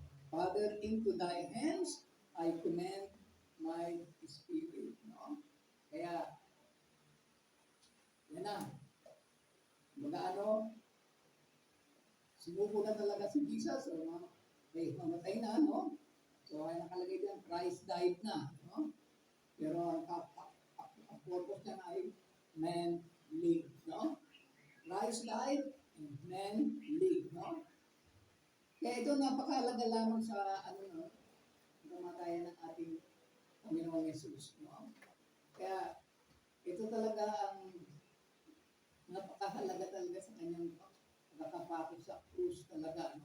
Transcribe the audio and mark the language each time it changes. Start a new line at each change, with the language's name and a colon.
English: Father, into thy hands I commend my spirit.
Filipino: No? Kaya, yan na. Mag-ano, sumuko na talaga si Jesus. So, mamatay na, no? So, ay nakalagay dyan,
English: Christ died
Filipino: na. No? Pero ang purpose niya ay
English: man live.
Filipino: No?
English: Christ died and man live.
Filipino: No? Kaya ito napakahalaga lamang sa kamatayan ng ating Panginoong Yesus. No? Kaya ito talaga ang napakahalaga talaga sa kanyang pagkakapako sa krus talaga.